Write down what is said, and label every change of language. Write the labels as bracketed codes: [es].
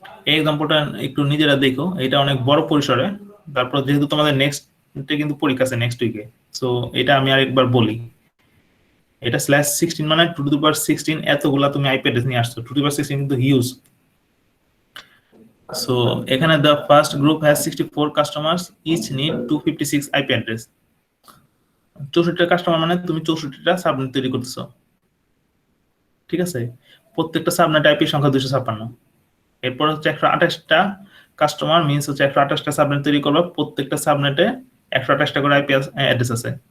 [bn] এই এক্সাম্পলটা একটু নিজেরা দেখো, এটা অনেক বড় পরিসরে। তারপর যেহেতু তোমাদের নেক্সট কিন্তু পরীক্ষা আছে নেক্সট উইকে, সো এটা আমি আরেকবার বলি। এটা /16 মানে 2^16, এতগুলা তুমি আইপি অ্যাড্রেস নিয়ে আসছো, 2^16 কিন্তু হিউজ। সো এখানে [en] the first group has 64 customers, each need 256 IP address. [bn] 64টা customer মানে তুমি 64টা সাবনেট তৈরি করতেছো। ঠিক আছে, প্রত্যেকটা সাবনেট আইপি সংখ্যা 256। এরপর হচ্ছে 128টা কাস্টমার মিন্স হচ্ছে 128টা সাবনেট তৈরি করবে, প্রত্যেকটা সাবনেটে 128টা করে আইপি অ্যাড্রেস আছে।